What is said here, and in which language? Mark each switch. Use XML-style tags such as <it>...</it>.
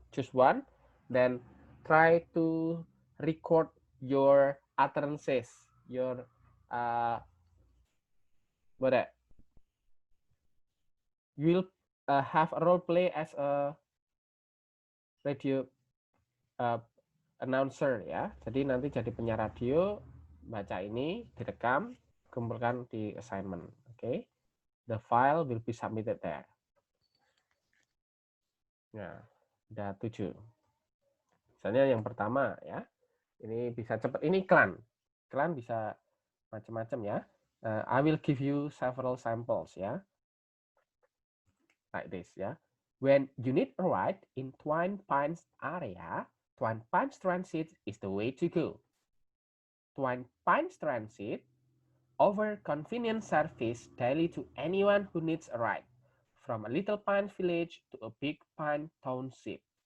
<en>Choose one, then try to record your utterances, your you will have a role play as a radio announcer, ya.</en> <id>Jadi nanti jadi penyiar radio, baca ini, direkam, kumpulkan di assignment. Oke.</id> <en>The file will be submitted there.</en> <id>Nah, ada 7. Misalnya yang pertama, ya. Ini bisa cepat, ini iklan. Iklan bisa macam-macam, ya.</id> <en>I will give you several samples, ya. Like this, ya. When you need a ride in Twin Pines area, Twin Pines Transit is the way to go. Twin Pines Transit offers convenient service daily to anyone who needs a ride, from a little pine village to a big pine township.</en>